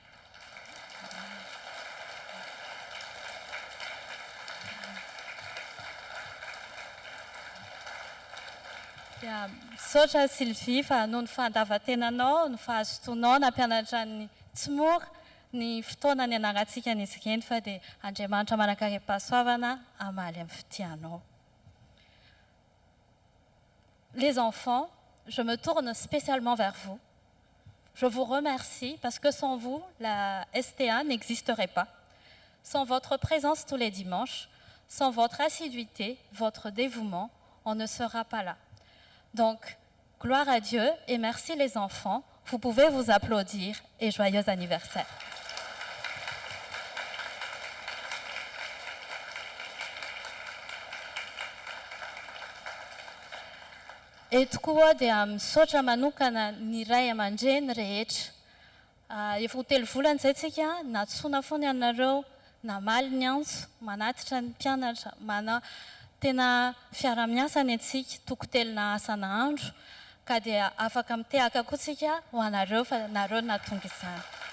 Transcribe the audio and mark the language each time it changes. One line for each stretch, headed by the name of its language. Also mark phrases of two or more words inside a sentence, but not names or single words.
Malagasy: Misaotra Sylvie fa noho ny fandavan-tenanao, ny fahazotoanao nampianatra ny Tsimora ny fotoana ny anarantsika n'izy ireny fa dia Andriamanitra manankaream-pahasoavana hamaly amin'ny fitianao.
French: Les enfants, je me tourne spécialement vers vous. Je vous remercie parce que sans vous, la STA n'existerait pas. Sans votre présence tous les dimanches, sans votre assiduité, votre dévouement, on ne sera pas là. Donc, gloire à Dieu et merci les enfants. Vous pouvez vous applaudir et joyeux anniversaire.
Malagasy: Eto koa dia misaotra manokana ny ray aman-dreny rehetra. Efa ho telo volana izay tsika natsoina foana ianareo, namaly ny antso, manatitra ny mpianatra, tena fiara-miasa ny antsika, toko-telona asa nahandro, ka dia afaka mitehaka koa tsika ho anareo fa nareo nahatonga izany.